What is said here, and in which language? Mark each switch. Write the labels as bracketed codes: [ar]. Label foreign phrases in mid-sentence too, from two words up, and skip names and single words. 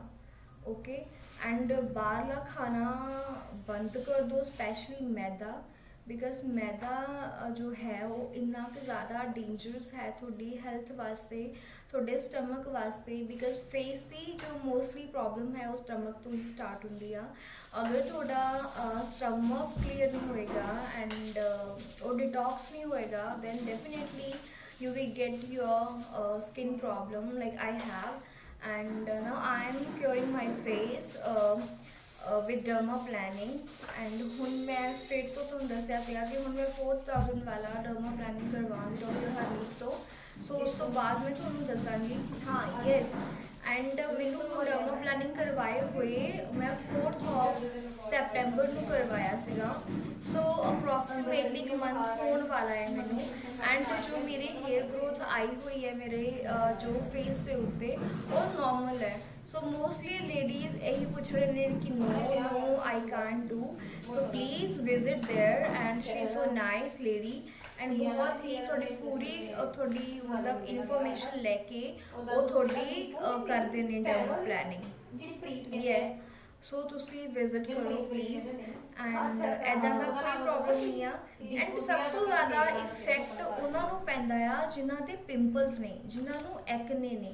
[en] okay, and [pa] ਬਾਹਰਲਾ ਖਾਣਾ ਬੰਦ ਕਰ ਦਿਓ, ਸਪੈਸ਼ਲੀ ਮੈਦਾ, ਬਿਕਾਜ਼ ਮੈਦਾ ਜੋ ਹੈ ਉਹ ਇੰਨਾ ਕੁ ਜ਼ਿਆਦਾ ਡੇਂਜਰਸ ਹੈ ਤੁਹਾਡੀ ਹੈਲਥ ਵਾਸਤੇ, ਤੁਹਾਡੇ ਸਟਮਕ ਵਾਸਤੇ, [en] because face [pa] ਦੀ ਜੋ [en] mostly problem [pa] ਹੈ ਉਹ ਸਟਮਕ ਤੋਂ ਹੀ ਸਟਾਰਟ ਹੁੰਦੀ ਆ। ਅਗਰ ਤੁਹਾਡਾ [en] stomach clear [pa] ਨਹੀਂ ਹੋਏਗਾ ਐਂਡ ਉਹ ਡਿਟੌਕਸ ਨਹੀਂ ਹੋਏਗਾ, [en] then definitely you will get your skin problem like I have. And now I am curing my face with dermaplaning, and [pa] ਹੁਣ ਮੈਂ ਫਿਰ ਤੋਂ ਤੁਹਾਨੂੰ ਦੱਸਿਆ ਸੀਗਾ ਕਿ ਹੁਣ ਮੈਂ 4000 ਵਾਲਾ dermaplaning ਕਰਵਾਉਂਗੀ ਡਾਕਟਰ ਹਰਨੀਤ ਤੋਂ। ਸੋ ਉਸ ਤੋਂ ਬਾਅਦ ਮੈਂ ਤੁਹਾਨੂੰ ਦੱਸਾਂਗੀ। ਹਾਂ [en] yes, and [pa] ਮੈਨੂੰ dermaplaning ਕਰਵਾਏ ਹੋਏ ਮੈਂ 4th ਸੈਪਟੈਂਬਰ ਨੂੰ ਕਰਵਾਇਆ ਸੀਗਾ। [en] so approximately [pa] ਇੱਕ ਮੰਥ ਹੋਣ ਵਾਲਾ ਹੈ ਮੈਨੂੰ। ਐਂਡ ਜੋ ਮੇਰੀ [en] hair growth [pa] ਆਈ ਹੋਈ ਹੈ ਮੇਰੇ ਜੋ ਫੇਸ ਦੇ ਉੱਤੇ ਉਹ ਨੋਰਮਲ ਹੈ। [en] so mostly ladies [pa] ਇਹੀ ਪੁੱਛ ਰਹੇ ਨੇ ਕਿ [en] no I can't do, so please visit there, and she is so nice lady, and [pa] ਬਹੁਤ ਹੀ ਤੁਹਾਡੀ ਪੂਰੀ ਤੁਹਾਡੀ ਮਤਲਬ ਇਨਫੋਰਮੇਸ਼ਨ ਲੈ ਕੇ ਉਹ ਤੁਹਾਡੀ ਕਰਦੇ ਨੇ [en] dermaplaning। [pa] ਇਹ ਸੋ ਤੁਸੀਂ ਵਿਜ਼ਿਟ ਕਰੋ ਪਲੀਜ਼, ਐਂਡ ਇੱਦਾਂ ਦਾ ਕੋਈ ਪ੍ਰੋਬਲਮ ਨਹੀਂ ਆ। ਐਂਡ ਸਭ ਤੋਂ ਜ਼ਿਆਦਾ ਇਫੈਕਟ ਉਹਨਾਂ ਨੂੰ ਪੈਂਦਾ ਆ ਜਿਨ੍ਹਾਂ ਦੇ ਪਿੰਪਲਸ ਨੇ, ਜਿਨ੍ਹਾਂ ਨੂੰ ਐਕਨੇ ਨੇ।